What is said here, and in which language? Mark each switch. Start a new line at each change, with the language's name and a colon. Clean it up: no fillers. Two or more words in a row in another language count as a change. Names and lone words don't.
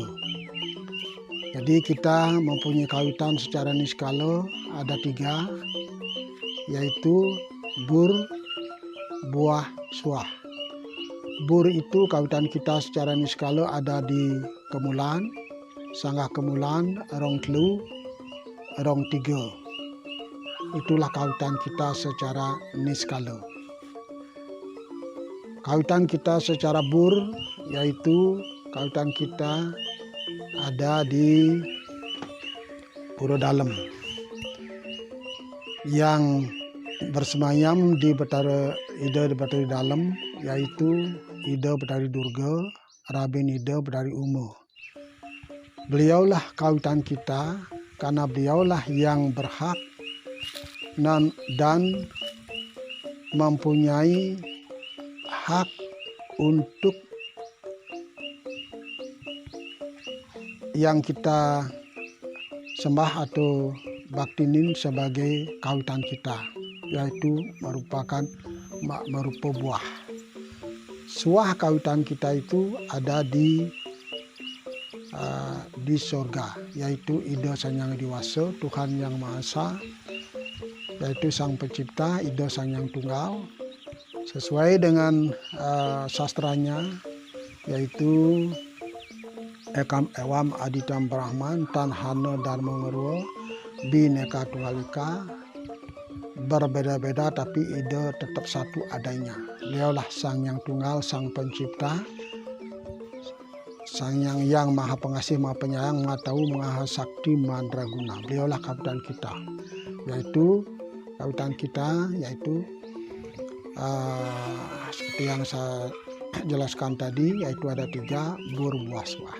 Indonesian: Jadi kita mempunyai kawitan secara niskala ada 3, yaitu bur, buah, suah. Bur itu kawitan kita secara niskala ada di kemulan, sanggah kemulan, rong telu, rong tiga. Itulah kawitan kita secara niskala. Kawitan kita secara bur, yaitu kawitan kita ada di pura dalam, yang bersemayam di Betara Ida di Betari dalam, yaitu Ida Betari Durga, Rabin Ida Betari Uma. Beliaulah kawitan kita karena beliaulah yang berhak dan mempunyai hak untuk yang kita sembah atau baktinin sebagai kawitan kita, yaitu merupakan merupa buah. Suah kawitan kita itu ada di sorga, yaitu Ida Sang Yang Diwasa, Tuhan Yang Maha Esa, yaitu Sang Pencipta, Ida Sang Yang Tunggal, sesuai dengan sastranya, yaitu
Sanskrit: Ekam Ewam Aditam Brahman
Kawi: Tan Hana Dharma Ngerwa Bineka Tunggal Ika,
Indonesian: berbeda-beda tapi Ida tetap satu adanya. Beliaulah Sang Yang Tunggal, Sang Pencipta, Sang Yang Maha Pengasih, Maha Penyayang, Maha Tahu, Maha Sakti, Mandraguna. Beliaulah kawitan kita, yaitu seperti yang saya jelaskan tadi, yaitu ada 3, bur, buah, suah.